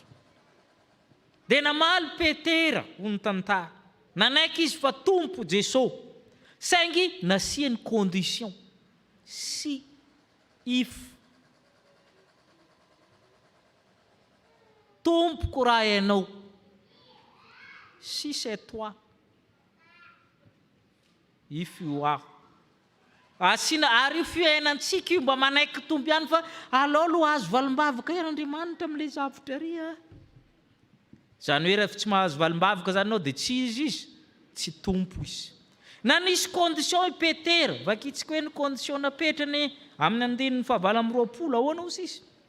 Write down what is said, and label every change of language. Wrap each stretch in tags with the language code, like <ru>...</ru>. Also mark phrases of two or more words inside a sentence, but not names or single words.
<mg>Dia namaly Petera ho nitantara, nanaiky izy fa tompo Jesosy, saingy nasiany condition, si if tompoko raha ianao,</mg> <fr>si c'est toi,</fr> <en>if you are.</en> <mg>Asina ary io fiainantsika io mba manaiky tompo ihany fa alao aloha azo valim-bavaka ian'Andriamanitra amin'ilay zavatra ary. Zany hoe rehefa tsy mahazo valim-bavaka zany anao dia tsy izy, tsy tompo izy. Na nisy condition i Petera, vakitsika hoe ny condition napetrany amin'ny andininy 720 ahoana ho sisy.</mg>